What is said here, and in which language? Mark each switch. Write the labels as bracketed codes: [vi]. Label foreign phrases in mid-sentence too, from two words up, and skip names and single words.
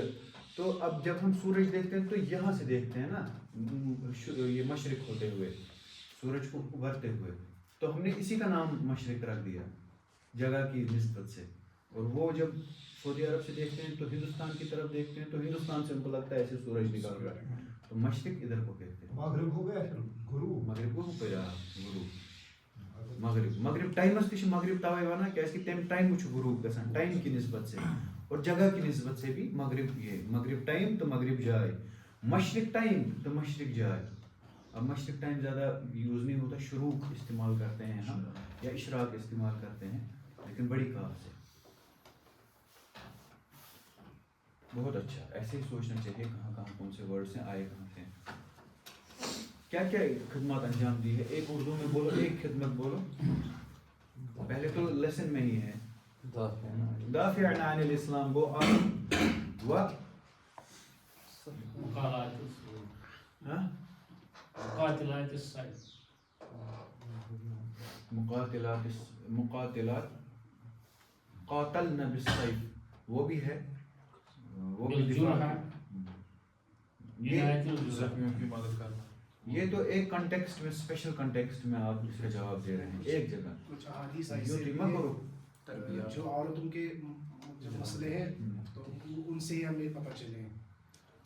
[ur] تو اب جب ہم سورج دیکھتے ہیں تو یہاں سے دیکھتے ہیں نا، یہ مشرق ہوتے ہوئے سورج کو ابھرتے ہوئے، تو ہم نے اسی کا نام مشرق رکھ دیا جگہ کی نسبت سے. اور وہ جب سعودی عرب سے دیکھتے ہیں تو ہندوستان کی طرف دیکھتے ہیں تو ہندوستان سے ان کو لگتا ہے ایسے سورج نکل رہا ہے، تو مشرق ادھر کو کہتے ہیں. مغرب ہو گیا پھر غروب. مغرب کو ہو گیا غروب. [ks] مغرب ٹائمس تھی مغرب توے ونان کیازکہ تم ٹائم غروب گژھان [ur] ٹائم کی نسبت سے، اور جگہ کی نسبت سے بھی مغرب یہ مغرب ٹائم تو مغرب جائے. مشرق ٹائم تو مشرق جائے. اب مشرق ٹائم زیادہ یوز نہیں ہوتا، شروق استعمال کرتے ہیں ہم یا اشراق استعمال کرتے ہیں، لیکن بڑی کاف سے. بہت اچھا، ایسے ہی سوچنا چاہیے کہاں کہاں کون سے ورڈ سے آئے کہاں سے. کیا کیا خدمات انجام دی ہے؟ ایک اردو میں بولو، ایک خدمت بولو. پہلے تو لیسن میں ہی ہے [ar] دافع عن الاسلام گو عام و مقاتلات قاتلنا بالسیف، [ur] وہ بھی ہے، وہ بھی دفاع. یہ تو ایک کنٹیکسٹ میں، [en] special context [ur] میں آپ اس کا جواب دے رہے ہیں ایک جگہ. کچھ احادیث ایسے جو عورتوں کے جو مسئلے ہیں تو ان سے ہی ہمیں پتہ چلے ہیں.